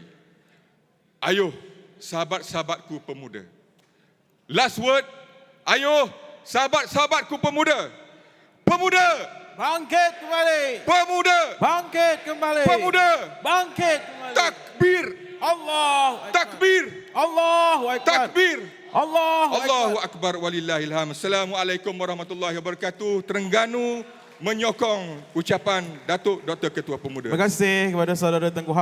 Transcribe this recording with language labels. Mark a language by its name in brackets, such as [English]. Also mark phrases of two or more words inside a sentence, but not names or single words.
[Malay] Ayuh, sahabat-sahabatku pemuda. [English] Last word, [Malay] ayuh, sahabat-sahabatku pemuda. Pemuda, Bangkit kembali. pemuda, Bangkit kembali. pemuda. Bangkit kembali. Takbir, [Arabic] الله أكبر. [Malay] takbir, [Arabic] الله أكبر. [Malay] takbir. [Arabic] الله أكبر. الله أكبر ولله الحمد. السلام عليكم ورحمة الله وبركاته. [Malay] Terengganu menyokong ucapan Datuk Dr. Ketua Pemuda. Terima kasih kepada saudara Tengku Hafiz.